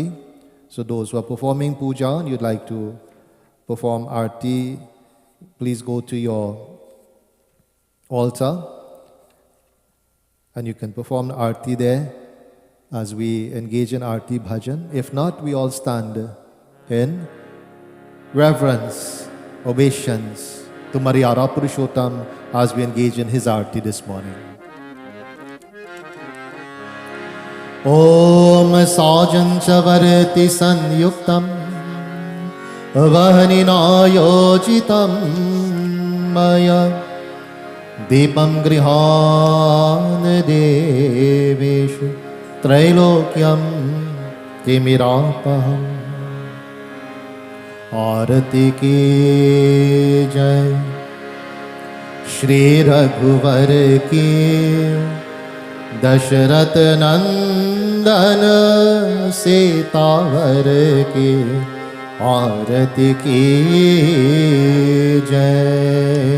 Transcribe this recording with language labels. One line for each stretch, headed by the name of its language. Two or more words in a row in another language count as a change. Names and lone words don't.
English: So those who are performing puja and you'd like to perform arti, please go to your altar and you can perform arti there as we engage in
Hindi: आरती भजन.
English: If not, we all stand in reverence, obeisance to Maryada Purushottam as we engage in his arti this morning.
Sanskrit: ॐ सजन चवर्ति संयुक्तं वह्निना योजितं मया दीपं गृहाण देवेषु त्रैलोक्यं तिमिरापहम्।
Hindi: आरती की जय। श्री रघुवर की दशरथ नंदन सीतावर की आरती की जय।